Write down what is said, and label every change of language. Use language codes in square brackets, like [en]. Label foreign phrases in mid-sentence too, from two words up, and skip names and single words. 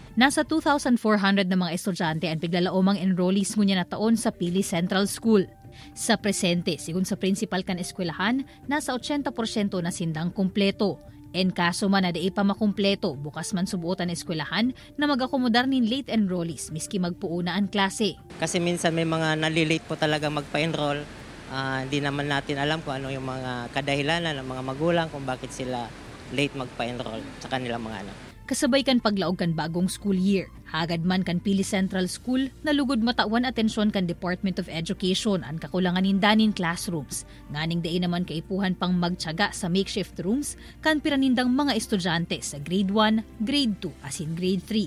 [bik] Nasa 2,400 na mga estudyante ang piglalaomang enrollees ngunya na taon sa Pili Central School. Sa presente, sigun sa principal kan eskwelahan, nasa 80% na sindang kumpleto. En kaso man na di pa makumpleto, bukas man subuot ang eskwelahan na mag-akomodar nin [en] late enrollees [bik] miski magpuuna ang klase. [tl] Kasi minsan may mga nalilate po talaga magpa-enroll. Hindi naman natin alam kung ano yung mga kadahilanan ng mga magulang kung bakit sila late magpa-enroll sa kanilang mga anak. [bik] Kasabay kan paglaog kan bagong school year. Hagad man kan Pili Central School, nalugod matawan atensyon kan Department of Education ang kakulangan nindanin classrooms. Nganing dain naman kaipuhan pang magtiyaga sa [en] makeshift rooms [bik] kan piranindang mga estudyante sa grade 1, grade 2 asin grade 3.